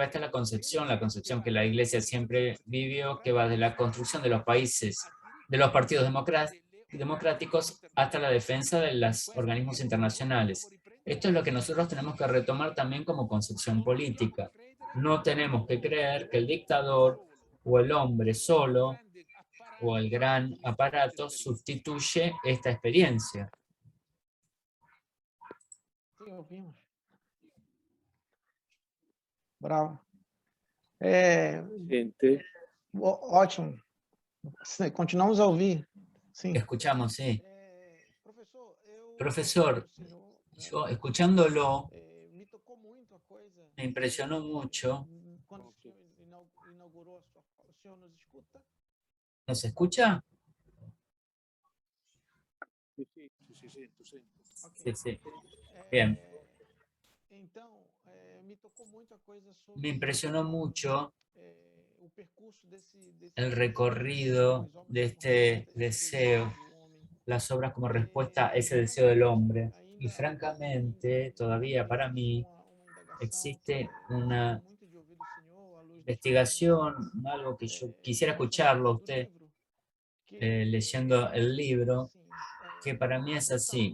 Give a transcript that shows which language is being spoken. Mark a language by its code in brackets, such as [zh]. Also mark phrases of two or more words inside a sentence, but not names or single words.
[es] Esta es la concepción que la Iglesia siempre vivió, que va de la construcción de los países, de los partidos democráticos, hasta la defensa de los organismos internacionales. Esto es lo que nosotros tenemos que retomar también como concepción política. No tenemos que creer que el dictador o el hombre solo o el gran aparato sustituye esta experiencia. [pt] Sim, ouvimos. Bravo. Sente? Ótimo. Continuamos a ouvir. Sim. [es] Escuchamos, sí. [pt] Professor, [es] Profesor, yo escuchándolo [pt] me tocou muito a coisa. [es] me impresionó mucho. [pt] Quando o senhor inaugurou a sua fala, o senhor nos escuta? [es] ¿Nos escucha? [it] Sì, sento. [es] Sí, sí. Bien. [pt] Então, me tocou muito a coisa sobre [es] Me impresionó mucho [pt] o percurso desse [es] el recorrido de este deseo, las obras como respuesta a ese deseo del hombre. Y francamente, todavía para mí, existe una investigación, algo que yo quisiera escucharlo a usted leyendo el libro, que para mí es así.